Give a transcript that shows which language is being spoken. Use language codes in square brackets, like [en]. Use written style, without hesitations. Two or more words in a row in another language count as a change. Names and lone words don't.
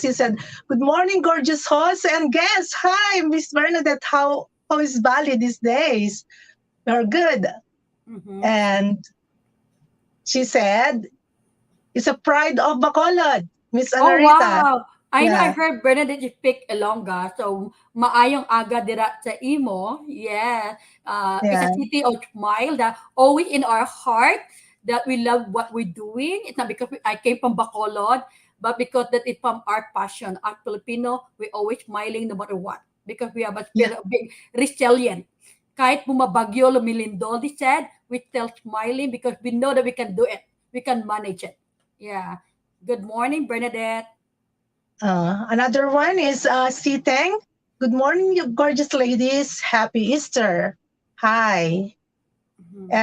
[en] He said, "Good morning, gorgeous host and guests. Hi, Miss Bernadette. How is Bali these days? We're good." Mm-hmm. And she said, "It's a pride of Bacolod, Miss Oh, Anarita." wow! I know I Yeah, heard Bernadette you speak Ilongga, so [hil] maayong aga dira sa imo. [en] Yeah. It's a yeah, city of smile that always in our heart that we love what we're doing. It's not because I came from Bacolod, but because that is from our passion. As Filipino, we always smiling no matter what because we have a yeah. spirit of being resilient. [tl] Kahit bumabagyo, lumilindol, [en] they said, we still smiling because we know that we can do it. We can manage it. Yeah. Good morning, Bernadette. Another one is Siteng. Good morning, you gorgeous ladies. Happy Easter. Hi. Mhm.